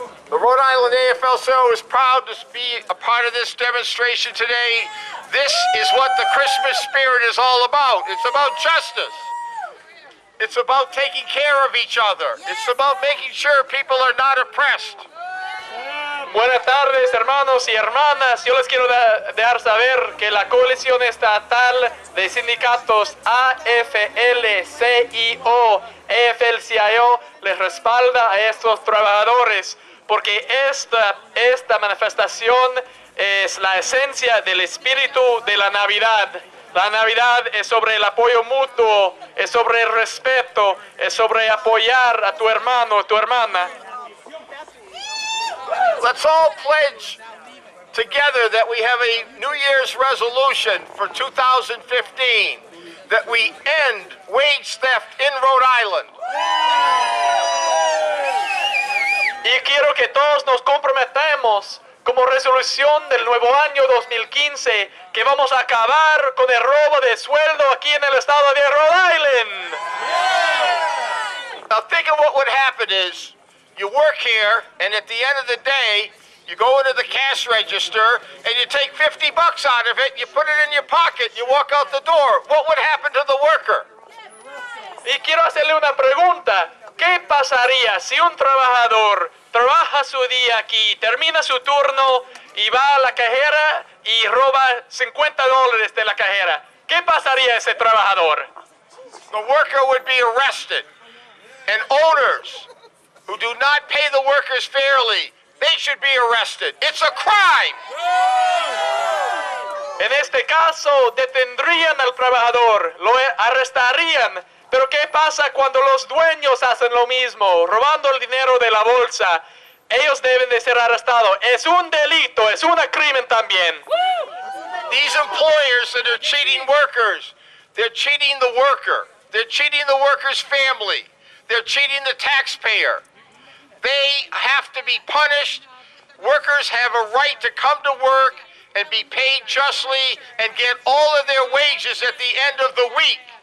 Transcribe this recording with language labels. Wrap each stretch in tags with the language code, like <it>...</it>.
<en>The Rhode Island AFL-CIO is proud to be a part of this demonstration today This is what the Christmas spirit is all about. It's about justice. It's about taking care of each other. It's about making sure people are not oppressed.</en> <es>Buenas tardes, hermanos y hermanas. Yo les quiero dejar saber que la coalición estatal de sindicatos AFL-CIO, EFL-CIO les respalda a estos trabajadores porque esta manifestación es la esencia del espíritu de la Navidad. La Navidad es sobre el apoyo mutuo, es sobre el respeto, es sobre apoyar a tu hermano, tu hermana.</es> <en>Let's all pledge together that we have a New Year's resolution for 2015, that we end wage theft in Rhode Island.</en> <es>Y quiero que todos nos comprometamos como resolución del nuevo año 2015 que vamos a acabar con el robo de sueldo aquí en el estado de Rhode Island.</es> <en>Now think of what would happen is, you work here, and at the end of the day, you go into the cash register, and you take $50 out of it, you put it in your pocket, you walk out the door. What would happen to the worker?</en> <es>Y quiero hacerle una pregunta. ¿Qué pasaría si un trabajador trabaja su día aquí, termina su turno y va a la cajera y roba $50 de la cajera? ¿Qué pasaría a ese trabajador?</es> <en>The worker would be arrested, and owners who do not pay the workers fairly, they should be arrested. It's a crime.</en> <es>En este caso, detendrían al trabajador, lo arrestarían. Pero ¿qué pasa cuando los dueños hacen lo mismo, robando el dinero de la bolsa? Ellos deben de ser arrestados. Es un delito, es un crimen también.</es> <en>These employers that are cheating workers, they're cheating the worker. They're cheating the worker's family. They're cheating the taxpayer. They have to be punished. Workers have a right to come to work and be paid justly and get all of their wages at the end of the week.</en>